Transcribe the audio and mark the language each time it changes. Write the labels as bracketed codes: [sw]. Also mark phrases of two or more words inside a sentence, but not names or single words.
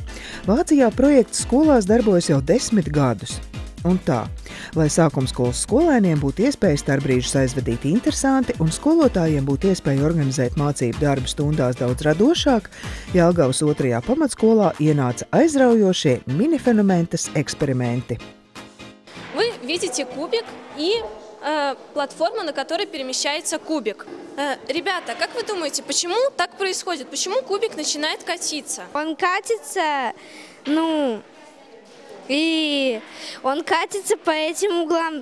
[lv] Vācijā projekts skolās darbojas jau 10 gadus. Un tā, lai sākumskolas skolēniem būtu iespēja starpbrīžus aizvadīt interesanti un skolotājiem būtu iespēja organizēt mācību darbu stundās daudz radošāk, Jelgavas 2. pamatskolā ienāca aizraujošie minifenomentas eksperimenti. [ru] Вы видите кубик и платформа, на которой перемещается кубик. Ребята, как вы думаете, почему так происходит? Почему кубик начинает катиться? Он катится, и он катится по этим углам.